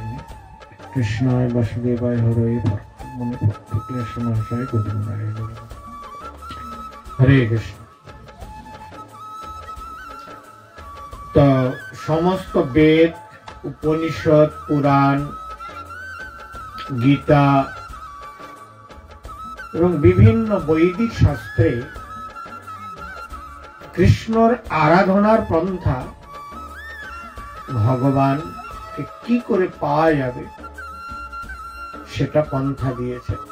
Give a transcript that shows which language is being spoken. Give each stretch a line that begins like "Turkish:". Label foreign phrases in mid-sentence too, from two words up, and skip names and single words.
Sanskrit: कृष्णाय वासुदेवाय हरये क्लेशनाशाय गोविन्दाय नमः। हरे कृष्ण।
Bangla: তো সমস্ত বেদ উপনিষদ পুরাণ গীতা এবং বিভিন্ন বৈদিক শাস্ত্রে কৃষ্ণর আরাধনার পন্থা ভগবানকে কি করে পাওয়া যাবে সেটা পন্থা দিয়েছে।